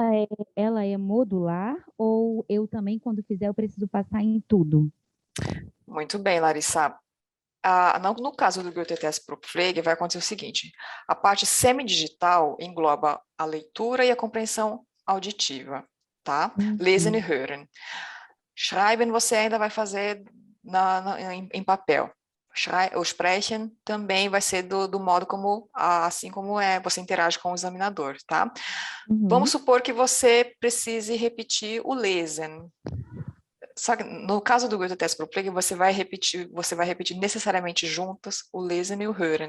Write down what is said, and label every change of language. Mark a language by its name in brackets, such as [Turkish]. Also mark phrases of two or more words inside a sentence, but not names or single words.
[Portuguese] Ela é modular ou eu também, quando fizer, eu preciso passar em tudo? Muito bem, Larissa. No caso do Goethe-Test para o Pflege, vai acontecer o seguinte: a parte semidigital engloba a leitura e a compreensão auditiva, tá? [German] Lesen e hören. [Portuguese] Schreiben você ainda vai fazer em papel. O Sprechen também vai ser do modo como, assim como você interage com o examinador, tá? Vamos supor que você precise repetir o Lesen. Só que no caso do Goethe-Test para o Pflege, você vai repetir necessariamente juntas o Lesen e o Hören.